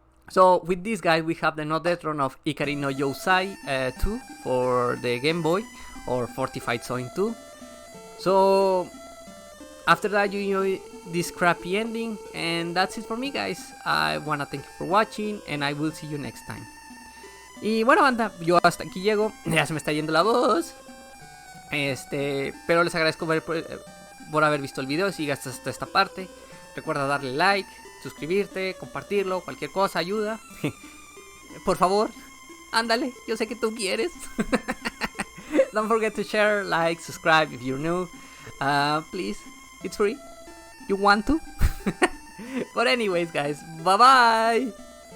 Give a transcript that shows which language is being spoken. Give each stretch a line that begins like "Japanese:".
English: So with this guy we have the no death run of Ikari no yousai 2 for the Gameboy or Fortified Zone 2. So after that you enjoy this crappy ending, and that's it for me, guys. I wanna thank you for watching and I will see you next time.
Spanish: Y bueno, banda, yo hasta aquí llego. Ya se me está yendo la voz. Pero les agradezco por haber visto el video. Si llegaste hasta esta parte, recuerda darle like, suscribirte, compartirlo, cualquier cosa ayuda. Por favor, ándale, yo sé que tú quieres.
English: Don't forget to share, like, subscribe if you're new. Please, it's free. You want to? But anyways, guys, bye bye.